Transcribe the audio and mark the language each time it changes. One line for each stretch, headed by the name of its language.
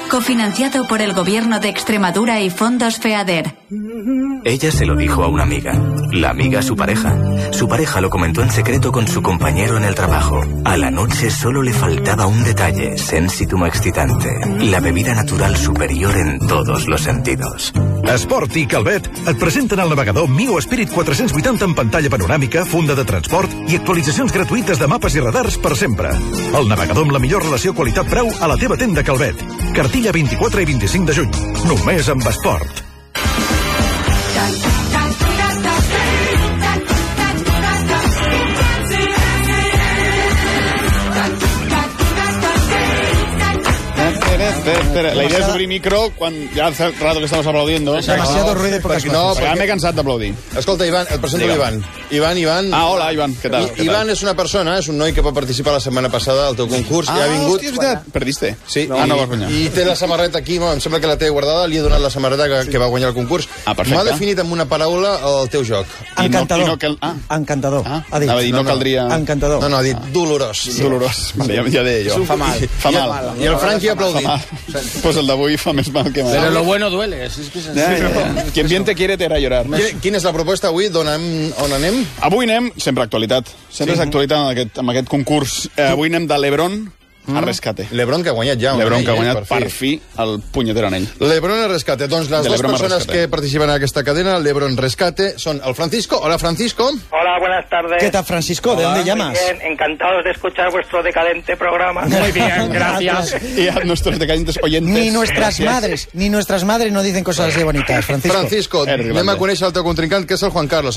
Spanish: Cofinanciado por el Gobierno de Extremadura y Fondos FEADER. Ella se lo dijo a una amiga. La amiga a su pareja. Su pareja lo comentó en secreto con su compañero en el trabajo. A la noche solo le faltaba un detalle, sensitum excitante. La bebida natural superior en todos los sentidos.
Catalan: Esport i Calvet et presenten el navegador Mio Spirit 480 amb pantalla panoràmica, funda de transport i actualitzacions gratuïtes de mapes i radars per sempre. El navegador amb la millor relació qualitat-preu a la teva tenda Calvet. Cartilla 24 i 25 de juny. Només amb Esport. Espera, la idea es obrir micro quan ja
Spanish: hace rato que estamos aplaudiendo. Demasiado ruido y pocas cosas. No, porque me he
Catalan: cansat d'aplaudir. Escolta, Ivan, et presento l'Ivan. Ivan. Ah, hola, Ivan, què tal? Ivan és una persona, és un noi que va participar la setmana passada al teu concurs i ha vingut... Ah, hòstia, és veritat.
Spanish: Perdiste.
Catalan: Sí. Ah, no, va guanyar. I té la samarreta aquí, em sembla que la té guardada, li he donat la samarreta que va guanyar el concurs. Ah, perfecte. M'ha definit amb una paraula el teu joc. Encantador. Encantador. Ha dit. No caldria... Encantador. No, ha dit dolorós. Dolorós. Ja deia jo. Fa mal. I el Frankie ha aplaudit. Pues el d'avui fa més mal que mal.
Spanish: Pero lo bueno duele. Es que Quien bien te quiere te hará llorar.
Catalan: Quina és la proposta avui? On anem? Avui anem, sempre actualitat. Sempre sí. És actualitat en aquest concurs. Avui anem de LeBron a rescate. LeBron que ha guanyat ja. LeBron que ha guanyat per fi el punyetero anell. LeBron a rescate. Doncs les dues persones que participen en aquesta cadena, LeBron rescate, són el Francisco. Hola, Francisco.
Spanish: Hola, buenas tardes. ¿Qué tal, Francisco? Hola. ¿De dónde llamas? Bien, encantados de escuchar vuestro decadente programa. Muy bien, gracias. Y a nuestros decadentes oyentes. Ni nuestras madres no dicen cosas así bonitas, Francisco.
Catalan: Francisco, anem a conèixer el teu contrincant, que és el Juan Carlos.